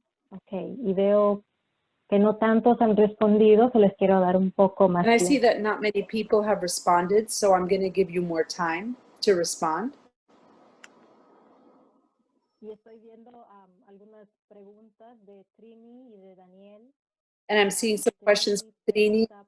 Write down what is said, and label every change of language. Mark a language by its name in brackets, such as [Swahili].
[Spanish] Okay, y veo que no tantos han respondido, so les quiero dar un poco más [English] And I see [Spanish] tiempo. [English] that not many people have responded, so I'm going to give you more time to respond. [Spanish] Y estoy viendo algunas preguntas de Trini y de Daniel. [English] And I'm seeing some questions from Trini.